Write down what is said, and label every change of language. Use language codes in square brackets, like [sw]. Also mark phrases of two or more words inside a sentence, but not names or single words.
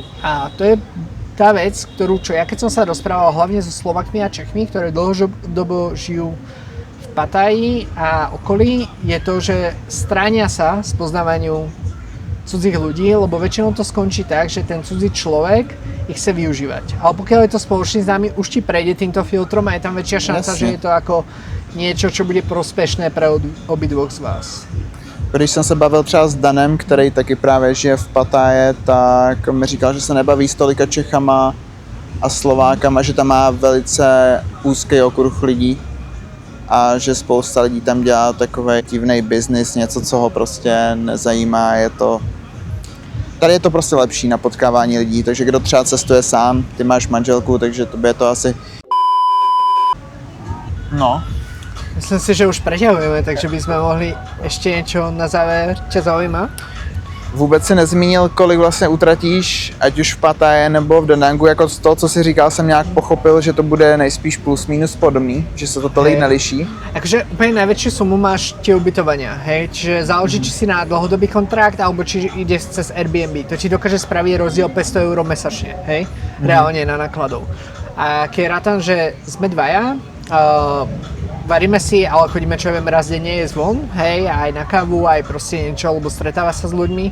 [sk] A to je tá vec, čo ja keď som sa rozprával hlavne so Slovakmi a Čechmi, ktoré dlhodobo žijú v Pattaji a okolí, je to, že stránia sa spoznávaniu cudzích ľudí, lebo väčšinou to skončí tak, že ten cudzí človek ich chce využívať. Ale pokiaľ je to spoločný známy, už ti prejde týmto filtrom a je tam väčšia šanca, že je to ako niečo, čo bude prospešné pre obidvoch z vás. [cs] Když jsem se bavil třeba s Danem, který taky právě žije v Pattaje, tak mi říkal, že se nebaví s tolika Čechama a Slovákama, že tam má velice úzký okruh lidí a že spousta lidí tam dělá takový divný biznis, něco, co ho prostě nezajímá. Tady je to prostě lepší na potkávání lidí, takže kdo třeba cestuje sám, ty máš manželku, takže tobě je to asi... No. [sk] Myslím si, že už preťahujeme, takže by sme mohli ešte niečo na záver. Ťa zaujíma? [cs] Vůbec si nezmínil, kolik vlastně utratíš, ať už v Pattaje nebo v Danangu, jako z toho, co si říkal, jsem nějak pochopil, že to bude nejspíš plus minus podobný, že se to tolik neliší. [sk] Akože úplne najväčšiu sumu máš tie ubytovania, hej, čiže záleží, či si na dlhodobý kontrakt, alebo či ideš cez Airbnb. To ti dokáže spraviť rozdiel 500 € mesačne, hej, reálne na nákladov. A keď rátam, že sme dvaja, varíme si, ale chodíme, čo viem, raz denne jesť von, hej, aj na kávu, aj proste niečo, lebo stretáva sa s ľuďmi.